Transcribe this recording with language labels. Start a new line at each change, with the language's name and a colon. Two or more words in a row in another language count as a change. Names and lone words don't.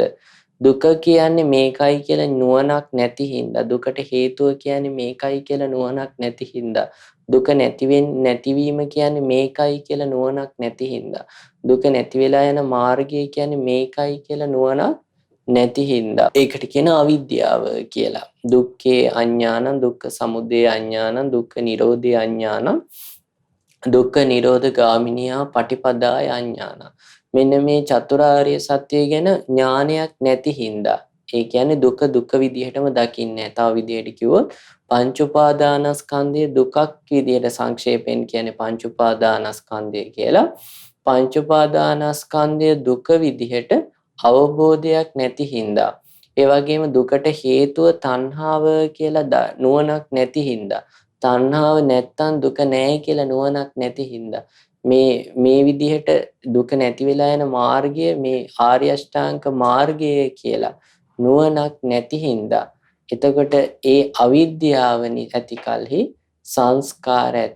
Sinhala: දුක කියන්නේ මේකයි කියලා නුවණක් නැති හින්දා, දුකට හේතුව කියන්නේ මේකයි කියලා නුවණක් නැති හින්දා, දුක නැතිවීම කියන්නේ මේකයි කියලා නුවණක් නැති හින්දා, දුක නැති වෙලා යන මාර්ගය කියන්නේ මේකයි කියලා නුවණක් නැති හින්දා ඒකට කියන අවිද්‍යාව කියලා.
Pali: දුක්ඛේ අඥානං, දුක්ඛ සමුදය අඥානං, දුක්ඛ නිරෝධේ අඥානං, දුක්ඛ නිරෝධ ගාමිනියා පටිපදාය අඥානං.
Sinhala: මෙන්න මේ චතුරාර්ය සත්‍ය ගැන ඥානයක් නැති හින්දා, ඒ කියන්නේ දුක දුක විදිහටම දකින්නේ නැහැ. තව විදිහට කිව්වොත් පංච උපාදානස්කන්ධය දුකක් විදිහට සංක්ෂේපයෙන් කියන්නේ පංච උපාදානස්කන්ධය කියලා. පංච උපාදානස්කන්ධය දුක විදිහට අවබෝධයක් නැති හින්දා, ඒ වගේම දුකට හේතුව තණ්හාව කියලා නුවණක් නැති හින්දා, තණ්හාව නැත්තම් දුක නැහැ කියලා නුවණක් නැති හින්දා, මේ විදිහට දුක නැති වෙලා යන මාර්ගය මේ ආර්ය අෂ්ටාංග මාර්ගය කියලා නුවණක් නැති හින්දා, එතකොට ඒ අවිද්‍යාව ඇති කලෙහි සංස්කාර ඇත.